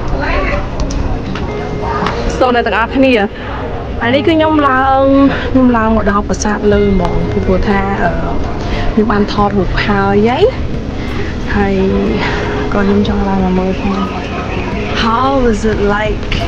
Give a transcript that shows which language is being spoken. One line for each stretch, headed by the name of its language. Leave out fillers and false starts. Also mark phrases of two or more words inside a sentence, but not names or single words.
Khmer: So អ្នកទាំងអស់គ្នាអានេះគឺខ្ញុំឡើងមកដល់ប្រាសាទលើហ្មងពីព្រោះថាខ្ញុំបានថតរូបហើយក៏ខ្ញុំចង់ឡើងមកមើលផង
English: How is it like